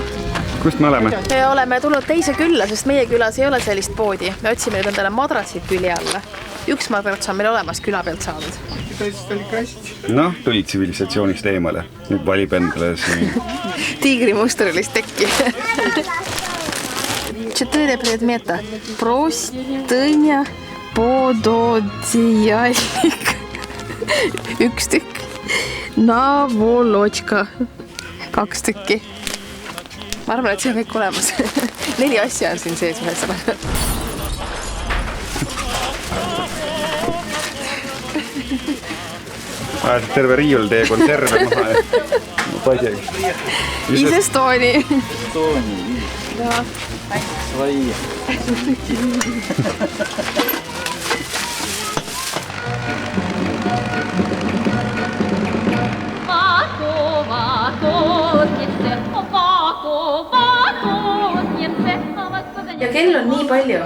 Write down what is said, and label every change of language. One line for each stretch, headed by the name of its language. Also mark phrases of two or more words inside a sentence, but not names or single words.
Estonian: Kust me oleme? Me oleme tulnud teise külla, sest meie külas ei ole sellist poodi. Me otsime nüüd endale madratsid külje alla. Üks madrats on meil olemas küla pealt saadud. Noh, tulid tsivilisatsioonist eemale. Nüüd valib endale siin tiigrimustrilist tekki.
Russian: Четыре предмета. Простыня, пододеяльник.
Estonian: Üks tükk. Наволочка. 2 tükki. Ma arvan, et see on kõik olemas. 4 asja on siin sees ühesõna. Ajasid terve riiul teie konserve maha ja paisegi.
Russian: Из Эстонии. Свои.
Estonian: Ja kell on nii palju.